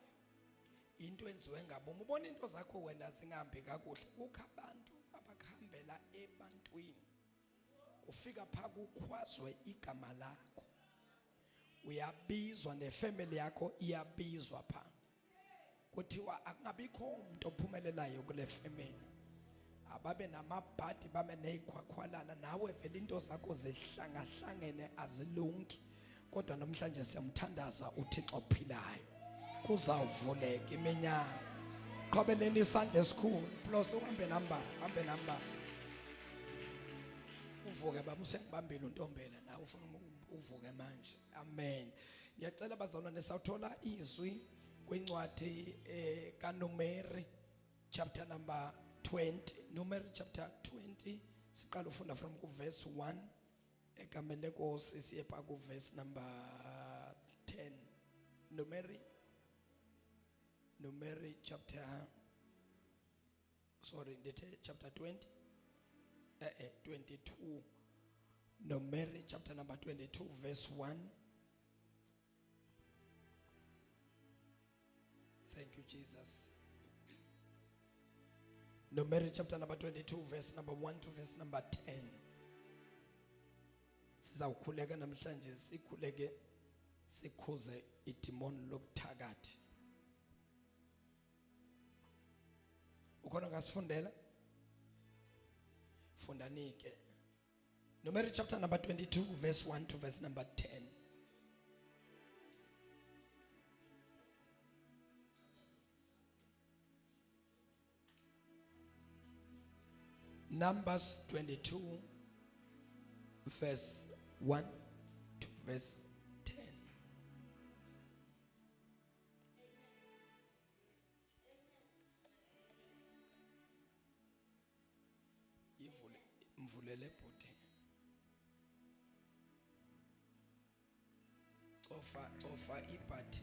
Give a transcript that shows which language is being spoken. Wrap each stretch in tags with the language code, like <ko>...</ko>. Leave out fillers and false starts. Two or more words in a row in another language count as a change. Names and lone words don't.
<xh>Into enziwe ngabo, ubona into zakho wena zingahambi kakuhle, kukho abantu abakhambela ebantwini, ufika pha kukhwazwe igama lakho, uyabizwa nefamily yakho iyabizwa pha, kuthiwa akungabikho umuntu ophumelelayo kule family. Ababe namabhadi babe neyikhwakhwalana, nawe vele into zakho zihlangahlangene azilungi, kodwa namhlanje siyamthandaza uThixo ophilayo. Kuzawuvuleka iminyango. Qhobeleni isandla esikhulu, plus uhambe namba.</xh> <zu>Uvuke baba, usengibambile untombela, nawe ufuna uvuke manje. Amen. Ngiyacela bazalwane sawuthola izwi kwincwadi kaNumeri</zu> <en>chapter number 20.</en> <xh>Numeri</xh> <en>chapter 20</en> <xh>siqala ufunda</xh> <en>from verse 1</en> <xh>egameni lenkosi siye pha</xh> <en>verse number 10. Numeri chapter, chapter 20, 22. Numeri chapter number 22 verse 1. Thank you Jesus. Numeri chapter number 22 verse number 1 to verse number 10.</en> <xh>Sizawukhuleka namhlanje, sikhuleke sikhuze idemon lobuthakathi. Ukhona ngasifundela? Fundanike.</xh> <en>Numeri chapter number 22 verse 1 to verse number 10. Numbers 22 verse 1 to verse 10.</en> <xh>Mvulele bhuti. Ofa ibhathi.</xh>